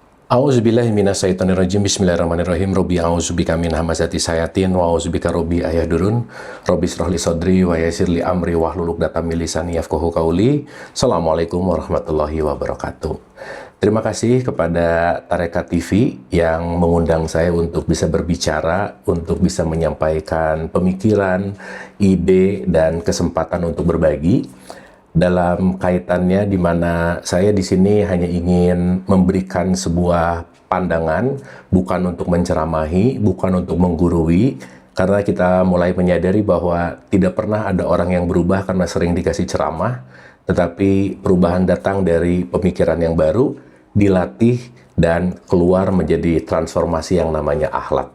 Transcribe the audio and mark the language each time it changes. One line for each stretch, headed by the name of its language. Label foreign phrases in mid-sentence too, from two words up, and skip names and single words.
Arabic: أعوذ بالله من الشيطان الرجيم. بسم الله الرحمن الرحيم. رب أعوذ بك من همزات الشياطين وأعوذ بك رب أن يحضرون. رب اشرح لي صدري ويسر لي أمري واحلل عقدة من لساني يفقهوا قولي. السلام عليكم ورحمة الله وبركاته.
Indonesian: Terima kasih kepada Tarekat TV yang mengundang saya untuk bisa berbicara, untuk bisa menyampaikan pemikiran, ide, dan kesempatan untuk berbagi dalam kaitannya di mana saya di sini hanya ingin memberikan sebuah pandangan, bukan untuk menceramahi, bukan untuk menggurui, karena kita mulai menyadari bahwa tidak pernah ada orang yang berubah karena sering dikasih ceramah, tetapi perubahan datang dari pemikiran yang baru, dilatih, dan keluar menjadi transformasi yang namanya akhlak.